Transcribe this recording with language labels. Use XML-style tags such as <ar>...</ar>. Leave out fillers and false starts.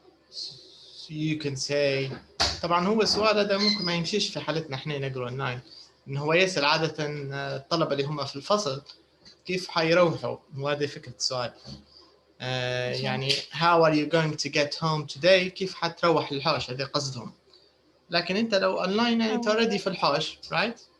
<en>So you can say</en> <ar>طبعا هو السؤال هذا ممكن ما يمشيش في حالتنا احنا نقرا اونلاين، انه هو يسأل عادة الطلبة اللي هم في الفصل كيف حيروحوا، وهذه فكرة السؤال.</ar> <en>يعني how are you going to get home today،</en> <ar>كيف حتروح للحوش، هذه قصدهم. لكن انت لو اونلاين يعني انت already في الحوش، right?</ar>